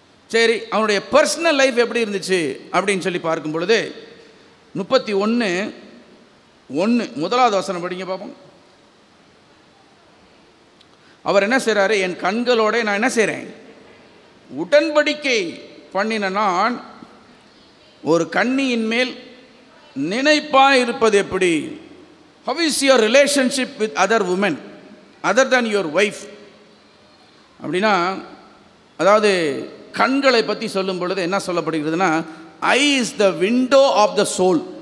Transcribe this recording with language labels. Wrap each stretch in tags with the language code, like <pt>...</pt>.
<ta>சரி, அவனுடைய personal life எப்படி இருந்துச்சு அப்படின்னு பார்க்கும் பொழுது 31:1 முதலாவது வசனம் படிங்க பார்ப்போம். அவர் என்ன செய்கிறாரு, என் கண்களோட நான் என்ன செய்கிறேன், உடன்படிக்கை பண்ணின நான் ஒரு கன்னியின் மேல் நினைப்பாக இருப்பது எப்படி?</ta> <en>How is your relationship with other women other than your wife?</en> <ta>அப்படின்னா, அதாவது கண்களை பற்றி சொல்லும் பொழுது என்ன சொல்லப்படுகிறதுனா,</ta> <en>Eye is the window of the soul.</en>